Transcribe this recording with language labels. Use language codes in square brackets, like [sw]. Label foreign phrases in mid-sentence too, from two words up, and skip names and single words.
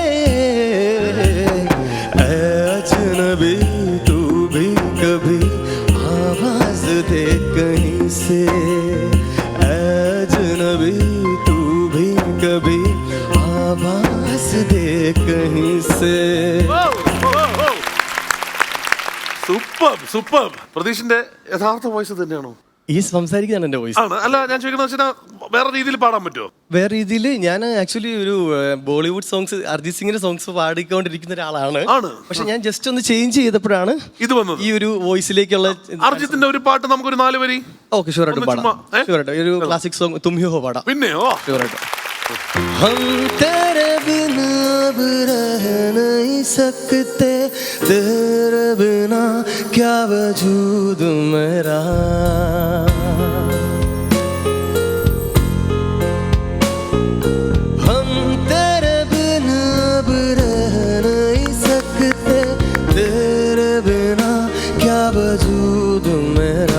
[hi] अजनबी तू भी कभी आवाज दे कहीं से अजनबी तू भी कभी आवाज दे कहीं से [ml] സൂപ്പർ സൂപ്പർ. പ്രതീഷിന്റെ യഥാർത്ഥ വോയിസ് തന്നെയാണോ? ഈ സംസാരിക്കുന്നതാണ് എൻ്റെ വോയിസ്. ആണ്. അല്ല ഞാൻ ചോദിക്കുന്നത് വെച്ചാൽ വേറെ രീതിയിൽ പാടാൻ പറ്റുമോ? വേറെ രീതിയിൽ ഞാൻ ആക്ച്വലി ഒരു [en] Bollywood songs [ml] അർജിത് സിംഗിന്റെ സോങ്സ് പാടിക്കൊണ്ടിരിക്കുന്ന ഒരാളാണ്. ആണ്. പക്ഷെ ഞാൻ ജസ്റ്റ് ഒന്ന് ചേഞ്ച് ചെയ്തപ്പോഴാണ് ഇത് വന്നത്. ഈ ഒരു വോയിസിലേക്കുള്ള. അർജിത്തിന്റെ ഒരു പാട്ട് നമുക്കൊരു 4 വരി. ഓക്കെ, ഷുവറായിട്ടും പാടാം. ഷുവറായിട്ടും ഒരു [en] classic song [ml] തും ഹി ഹോ പാടാം. പിന്നെയോ? ഷുവറായിട്ടും. [hi] हम तेरे बिना अब रह नहीं सकते, तेरे बिना क्या वजूद मेरा. हम तेरे बिना अब रह नहीं सकते, तेरे बिना क्या वजूद मेरा.